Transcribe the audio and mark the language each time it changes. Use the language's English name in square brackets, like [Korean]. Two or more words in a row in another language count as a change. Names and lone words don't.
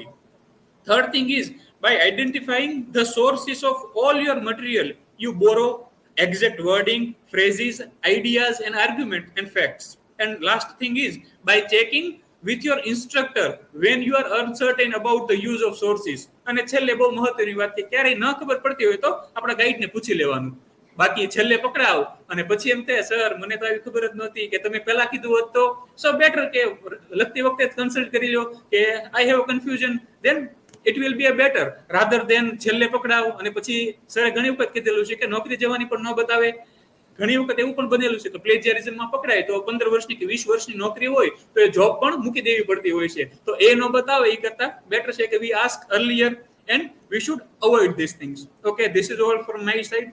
[English] Third thing is by identifying the sources of all your material you borrow, exact wording, phrases, ideas, and argument and facts. And last thing is by checking with your instructor when you are uncertain about the use of sources. [Gujarati] અને છેલ્લે બહુ મહત્વની વાત છે, ક્યારે ન ખબર પડતી હોય તો આપણા ગાઈડને પૂછી લેવાનું. બાકી છેલ્લે પકડાવ અને પછી એમ થાય સર મને તો આવી ખબર જ નહોતી કે તમે પહેલા કીધું હોત તો [English] so better [Gujarati] કે લખતી વખતે કન્સલ્ટ કરી લો કે [English] I have confusion, then it will be a better rather than [Gujarati] છેલ્લે પકડાવ અને પછી સરે ઘણી વખત કીધેલું છે કે નોકરી જવાની પણ ન બતાવે. ઘણી વખત એવું પણ બનેલું છે કે પ્લેજિયરિઝમમાં પકડાય તો 15 વર્ષની કે 20 વર્ષની નોકરી હોય તો એ જોબ પણ મૂકી દેવી પડતી હોય છે. તો એ ન બતાવે એ કરતા બેટર છે કે [English] we ask earlier and we should avoid these things. Okay, this is all from my side.